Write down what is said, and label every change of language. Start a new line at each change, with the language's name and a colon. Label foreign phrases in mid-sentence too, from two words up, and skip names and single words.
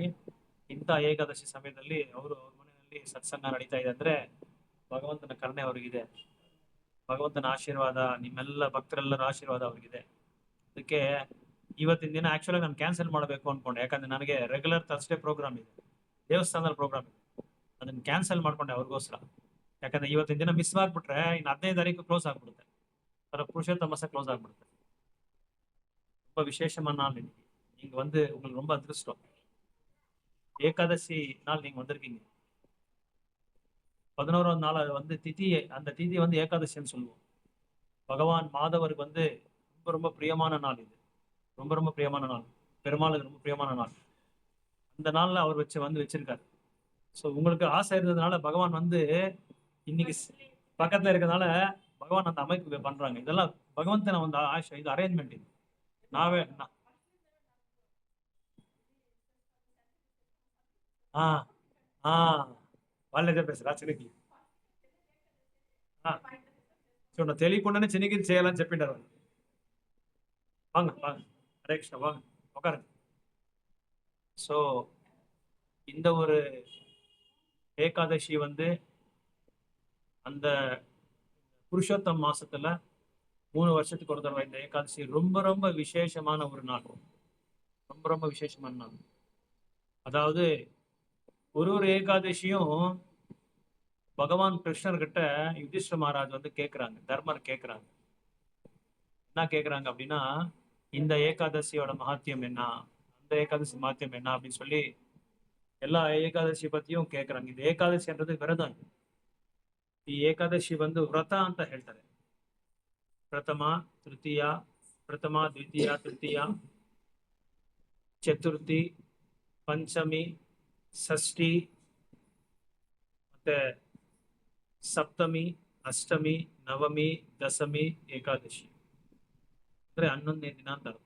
Kannada: ಇಂಥ ಏಕಾದಶಿ ಸಮಯದಲ್ಲಿ ಅವ್ರ ಮನೆಯಲ್ಲಿ ಸತ್ಸಂಗ ನಡೀತಾ ಇದೆ ಅಂದ್ರೆ ಭಗವಂತನ ಕರುಣೆ ಅವ್ರಿಗಿದೆ, ಭಗವಂತನ ಆಶೀರ್ವಾದ, ನಿಮ್ಮೆಲ್ಲ ಭಕ್ತರೆಲ್ಲರ ಆಶೀರ್ವಾದ ಅವ್ರಿಗಿದೆ. ಅದಕ್ಕೆ ಇವತ್ತಿನ ದಿನ ಆಕ್ಚುಲಿ ನಾನು ಕ್ಯಾನ್ಸಲ್ ಮಾಡಬೇಕು ಅನ್ಕೊಂಡೆ, ಯಾಕಂದ್ರೆ ನನಗೆ
English: regular Thursday program
Kannada: ಇದೆ, ದೇವಸ್ಥಾನದಲ್ಲಿ ಪ್ರೋಗ್ರಾಮ್ ಇದೆ. ಅದನ್ನ ಕ್ಯಾನ್ಸಲ್ ಮಾಡ್ಕೊಂಡೆ ಅವ್ರಿಗೋಸ್ಕರ. ಯಾಕಂದ್ರೆ ಇವತ್ತಿನ ದಿನ ಮಿಸ್ ಆಗ್ಬಿಟ್ರೆ ಇನ್ನು 15 ತಾರೀಕು ಕ್ಲೋಸ್ ಆಗ್ಬಿಡುತ್ತೆ,
Tamil: புருஷோத்தமச க்ளோஸ் ஆகிடுது. ரொம்ப விசேஷமான நாள் இன்னைக்கு. நீங்க வந்து உங்களுக்கு ரொம்ப அதிர்ஷ்டம். ஏகாதசி நாள் நீங்க வந்திருக்கீங்க. 11ஆம் நாள் வந்து திதி, அந்த திதி வந்து ஏகாதசின்னு சொல்லுவோம். பகவான் மாதவருக்கு வந்து ரொம்ப ரொம்ப பிரியமான நாள் இது. ரொம்ப ரொம்ப பிரியமான நாள், பெருமாளுக்கு ரொம்ப பிரியமான நாள். அந்த நாள்ல அவர் வச்சிருக்காரு. ஸோ உங்களுக்கு ஆசை இருந்ததுனால பகவான் வந்து இன்னைக்கு பக்கத்துல இருக்கிறதுனால பகவான் அந்த அமைப்பு பண்றாங்க. இதெல்லாம் பகவந்தன வந்து ஆசை, இது அரேஞ்ச்மெண்ட். இது நாவே
Telugu: ఆ ఆ వాళ్ళే చెప్పేసారు ఆ చిన్నకి. చూడండి తెలియకుండానే చిన్నగిరి చేయాలని చెప్పిండారు వాళ్ళు.
Tamil: வாங்க வாங்க, ஹரே கிருஷ்ணா, வாங்க உட்காருங்க. ஸோ இந்த ஒரு ஏகாதசி வந்து அந்த புருஷோத்தம் மாசத்துல 3 வருஷத்துக்கு ஒரு தடவை இந்த ஏகாதசி ரொம்ப ரொம்ப விசேஷமான ஒரு நாள். ரொம்ப ரொம்ப விசேஷமான நாள். அதாவது ஒரு ஏகாதசியும் பகவான் கிருஷ்ணர் கிட்ட யுதிஷ்ட மகாராஜ் வந்து கேட்கிறாங்க, தர்மர் கேட்கிறாங்க. என்ன கேட்கிறாங்க அப்படின்னா, இந்த ஏகாதசியோட மகாத்தியம் என்ன, அந்த ஏகாதசி மகாத்தியம் என்ன அப்படின்னு சொல்லி எல்லா ಏಕಾದಶಿ பத்தியும் கேட்கறாங்க.
Kannada: ಇದು ಏಕಾದಶಿ
Tamil: என்றது விரதம்.
Kannada: ಈ ಏಕಾದಶಿ வந்து ವ್ರತ ಅಂತ ಹೇಳ್ತಾರೆ. ಪ್ರಥಮ ತೃತೀಯ, ಪ್ರಥಮ ದ್ವಿತೀಯ ತೃತೀಯ, ಚತುರ್ಥಿ, ಪಂಚಮಿ, ಷಷ್ಠಿ, ಮತ್ತೆ ಸಪ್ತಮಿ, ಅಷ್ಟಮಿ, ನವಮಿ, ದಶಮಿ, ಏಕಾದಶಿ ಅಂದ್ರೆ 11ನೇ ದಿನ ಅಂತ ಅರ್ಥ.